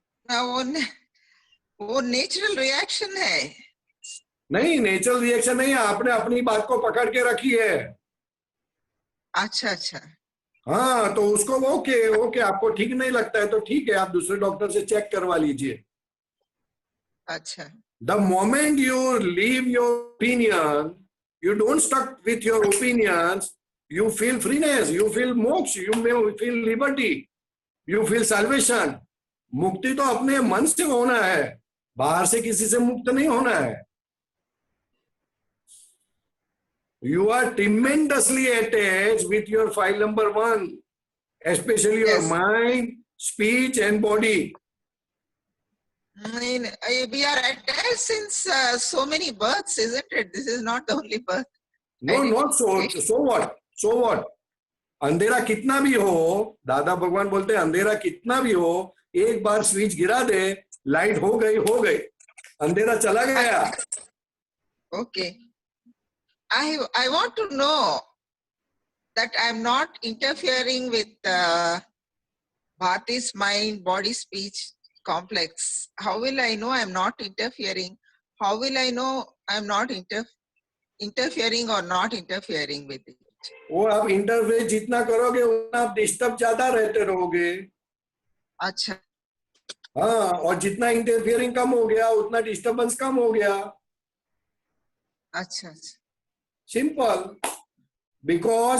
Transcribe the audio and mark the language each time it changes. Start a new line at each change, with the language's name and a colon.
Hindi: ना वो natural reaction है। नहीं, नेचुरल रिएक्शन नहीं है, आपने अपनी बात को पकड़ के रखी है। अच्छा, अच्छा। हाँ, तो उसको ओके आपको ठीक नहीं लगता है तो ठीक है, आप दूसरे डॉक्टर से चेक करवा लीजिए। अच्छा।
English: The moment you leave your opinion, you don't stuck with your opinions, you feel freeness, you feel moksha, you may feel liberty, you feel salvation.
Hindi: मुक्ति तो अपने मन से होना है, बाहर से किसी से मुक्त नहीं होना है।
English: You are tremendously attached with your file number 1, especially your Yes. mind, speech and body. We are attached since so many births, isn't it? This is not the only birth. No, not so. So what? So what?
Hindi: अंधेरा कितना भी हो, दादा भगवान बोलते हैं अंधेरा कितना भी हो, एक बार स्विच गिरा दे, लाइट हो गई, अंधेरा चला गया।
English: Okay. I want to know that I'm not interfering with Bharti's mind, body, speech complex. How will I know I'm not interfering? how will I know I'm not interfering or not interfering with it?
Hindi: वो आप interface जितना करोगे उतना आप disturb ज्यादा रहते रहोगे। अच्छा हाँ, और जितना इंटरफियरिंग कम हो गया उतना डिस्टर्बेंस कम हो गया। अच्छा अच्छा
English: Simple. Because